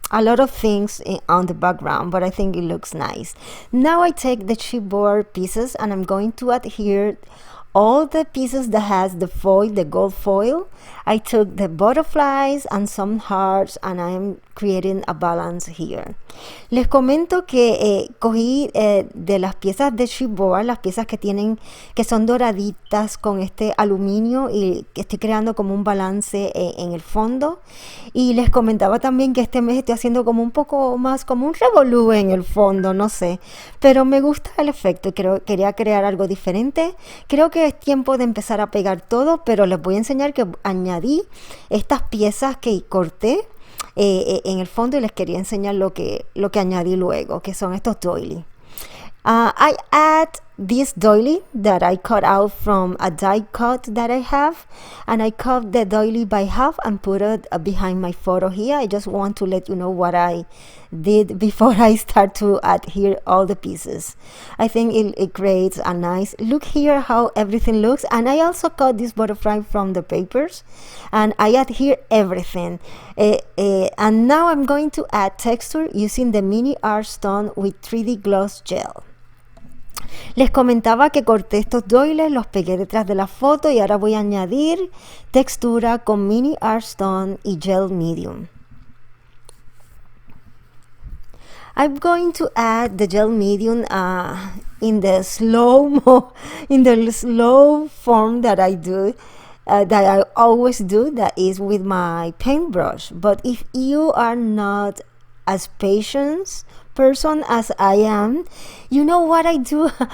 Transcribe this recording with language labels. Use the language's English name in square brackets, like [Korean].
[English] A lot of things on the background, but I think it looks nice. Now I take the chipboard pieces, and I'm going to add here all the pieces that has the foil, the gold foil. I took the butterflies and some hearts, and I'm creating a balance here. [Spanish] Les comento que cogí de las piezas de chipboard, las piezas que son doraditas con este aluminio, y que estoy creando como un balance en el fondo. Y les comentaba también que este mes estoy haciendo como un poco más como un revolú en el fondo, no sé, pero me gusta el efecto y quería crear algo diferente. Creo que es tiempo de empezar a pegar todo, pero les voy a enseñar que añadí estas piezas que corté en el fondo, y les quería enseñar lo que añadí luego, que son estos doily. [English] I add this doily that I cut out from a die cut that I have, and I cut the doily by half and put it behind my photo here. I just want to let you know what I did before I start to add here all the pieces. I think it creates a nice look here, how everything looks. And I also cut this butterfly from the papers, and I add here everything. And now I'm going to add texture using the mini art stone with 3D gloss gel. [Spanish] Les comentaba que corté estos doiles, los pegué detrás de la foto, y ahora voy a añadir textura con mini art stone y gel medium. [English] I'm going to add the gel medium in the slow form that I do, that I always do, that is with my paintbrush. But if you are not as patient person as I am, you know what I do?